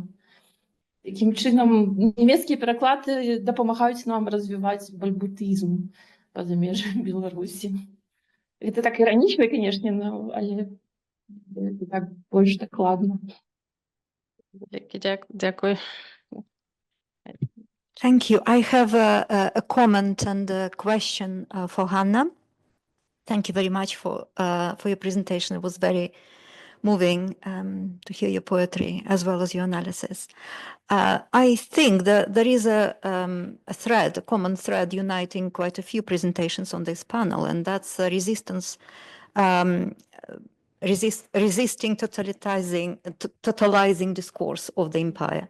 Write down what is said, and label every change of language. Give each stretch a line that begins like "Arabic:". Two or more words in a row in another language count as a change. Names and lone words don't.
Belarusian: Такім чынам, нямецкія пераклады дапамагаюць нам развіваць бальбутызм па-за межамі Беларусі. Гэта так іранічна, канешне, але так больш дакладна. Дякую.
English: Thank you. I have a comment and a question for Hanna. Thank you very much for your presentation. It was very moving to hear your poetry as well as your analysis. I think that there is a common thread uniting quite a few presentations on this panel, and that's resistance, resisting totalizing discourse of the empire.